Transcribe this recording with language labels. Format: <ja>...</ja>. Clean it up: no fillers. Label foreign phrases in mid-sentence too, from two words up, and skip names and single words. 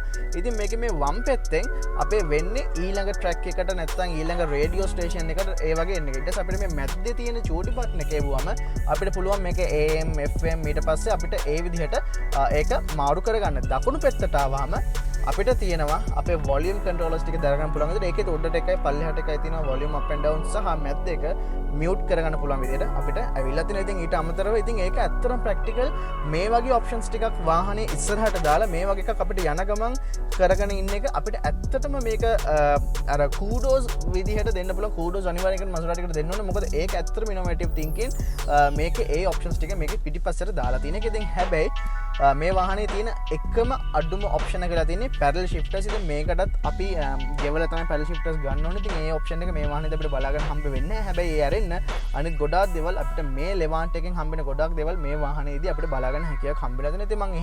<si>ඉතින් මේකේ මේ වම් පැත්තෙන් අපේ වෙන්නේ ඊළඟ ට්‍රැක් එකට නැත්නම් ඊළඟ</si> <en>radio station</en> <si>එකට ඒ වගේ එන්න. ඊට පස්සේ අපිට මේ මැද්දේ තියෙන චූටි බටන් එක එවුවම අපිට පුළුවන් මේක AM FM ඊට පස්සේ අපිට ඒ විදිහට ඒක මාරු කරගන්න. දකුණු පැත්තට ආවම අපිට තියෙනවා අපේ</si> <en>volume controllers</en> <si>ටික දරගන්න පුළුවන් විදිහට. ඒකේ උඩට එකයි පල්ලෙහාට එකයි තියෙනවා</si> <en>volume up and down</en> <si>සහ මැද්ද එක mute කරගන්න පුළුවන් විදිහට අපිට ඇවිල්ලා තියෙනවා. ඉතින් ඊට අමතරව ඉතින් ඒක ඇත්තටම ප්‍රැක්ටිකල් මේ වගේ ඔප්ෂන්ස් ටිකක් වාහනේ ඉස්සරහට දාලා මේ වගේ එකක් අපිට යන ගමන් කරගෙන ඉන්න එක අපිට ඇත්තටම මේක අර kudos විදිහට දෙන්න පුළුවන්. kudos අනිවාර්යයෙන් Maserati එකට දෙන්න ඕනේ. මොකද ඒක ඇත්තටම</si> <en>innovative thinking</en> <si>මේකේ ඒ ඔප්ෂන්ස් ටික මේකේ පිටිපස්සට දාලා තියෙන එක. ඉතින් හැබැයි මේ වාහනේ තියෙන එකම අඩුම ඔප්ෂන් එක කියලා තියෙන්නේ</si> <en>paddle shifters.</en> <si>ඉතින් මේකටත් අපි ගෙවලා තමයි</si> <en>paddle shifters</en> <si>ගන්න ඕනේ. ඉතින් මේ ඔප්ෂන් එක මේ වාහනේදී අපිට බලා ගන්න හම්බ වෙන්නේ නැහැ. හැබැයි ඒ ඇරෙන්න අනිත් ගොඩාක් දේවල් අපිට මේ Levante එකෙන් හම්බෙන ගොඩාක් දේවල් මේ වාහනේදී අපිට බලා ගන්න හැකියාවක් හම්බෙලා තියෙනවා.</si>